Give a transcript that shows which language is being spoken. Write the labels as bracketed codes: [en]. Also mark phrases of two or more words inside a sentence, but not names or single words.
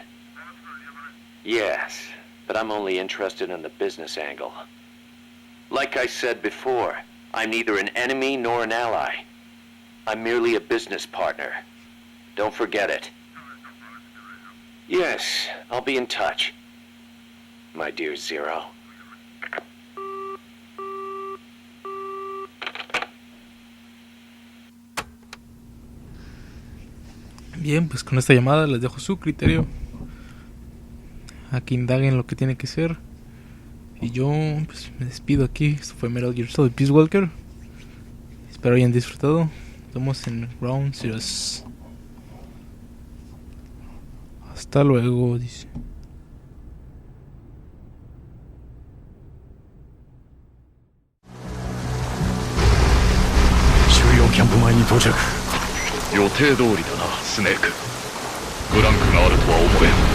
[en] Yes, but I'm only interested in the business angle. Like I said before, I'm neither an enemy nor an ally. I'm merely a business partner. Don't forget it. Yes, I'll be in touch. My dear Zero. [es] Bien, pues con esta llamada les dejo su criterio. A que indaguen lo que tiene que ser. Y yo pues me despido aquí. Esto fue Metal Gear Solid Peace Walker. Espero hayan disfrutado. Nos vemos en Ground Zeroes. Hasta luego, dice. [ja] キャンプ前に到着。予定通りだな、スネーク。ブランクがあるとは思えん。